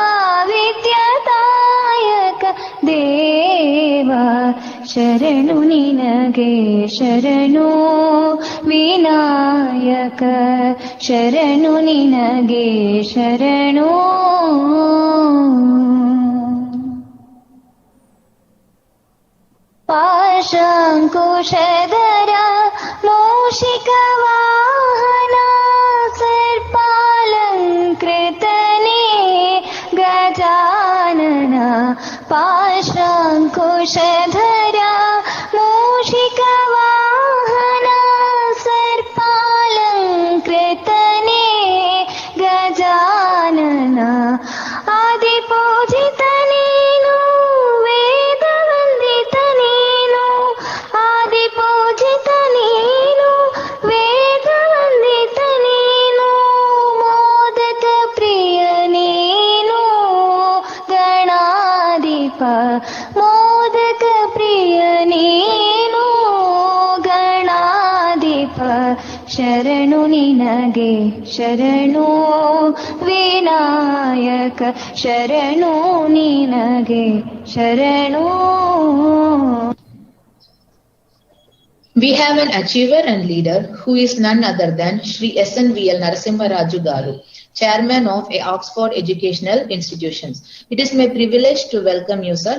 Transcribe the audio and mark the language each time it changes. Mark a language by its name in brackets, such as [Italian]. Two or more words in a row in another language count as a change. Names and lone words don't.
[Kannada] ವಿದ್ಯಾದಾಯಕ ದೇವ ಶರಣು ನಿನಗೆ ಶರಣು ವಿನಾಯಕ ಶರಣು ನಿನಗೆ ಶರಣು ಪಾಶಾಂಕುಶಧರ ಮೂಷಿಕ ವಾಹನ ಸರ್ಪಾಲಂಕೃತನೇ ಗಜಾನನ ಪಾಶಾಂಕುಶ ವೃಷಧರಾ ಮೂಷಿಕವಾಹನಾ ಸರ್ಪಾಲಂಕೃತನೇ ಗಜಾನನಾ ಆದಿಪೂಜಿತನೇನು ವೇದವಂದಿತನೇನು ಆದಿಪೂಜಿತನೇನು ವೇದವಂದಿತನೇನು ಮೋದಕಪ್ರಿಯನೇನು ಗಣಾಧಿಪ ಮೋದಕಪ್ರಿಯನೇನು ಗಣಾಧಿಪ मोदकप्रियनेनु गणाधिप ಶರಣು ನಿನಗೆ ಶರಣು ವಿನಾಯಕ ಶರಣು ನಿನಗೆ ಶರಣು. [English] We have an achiever and leader who is none other than Shri SNVL Narasimharaju Garu, Chairman of Oxford Educational Institutions. It is my privilege to welcome you, sir.